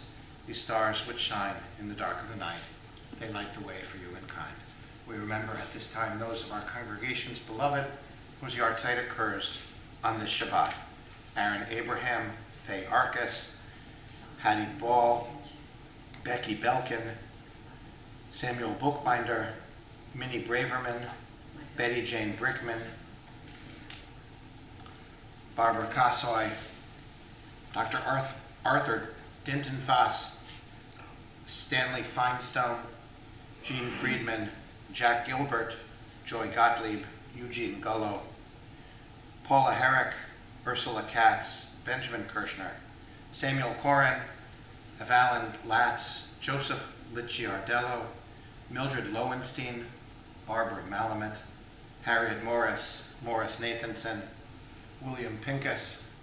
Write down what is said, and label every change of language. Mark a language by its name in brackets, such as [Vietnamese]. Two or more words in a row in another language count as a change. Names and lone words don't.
[English] These stars which shine in the dark of the night, they light the way for you in kind. We remember at this time those of our congregation's beloved whose yahrzeit occurs on this Shabbat. Aaron Abraham, Faye Arcus, Hattie Ball, Becky Belkin, Samuel Bookbinder, Minnie Braverman, Betty Jane Brickman, Barbara Kassoy, Dr. Arthur Dinton Foss, Stanley Feinstone, Gene Friedman, Jack Gilbert, Joy Gottlieb, Eugene Gullo, Paula Herrick, Ursula Katz, Benjamin Kirshner, Samuel Corin, Evalyn Latz, Joseph Licciardello, Mildred Lowenstein, Barbara Malamet, Harriet Morris, Morris Nathanson, William Pincus,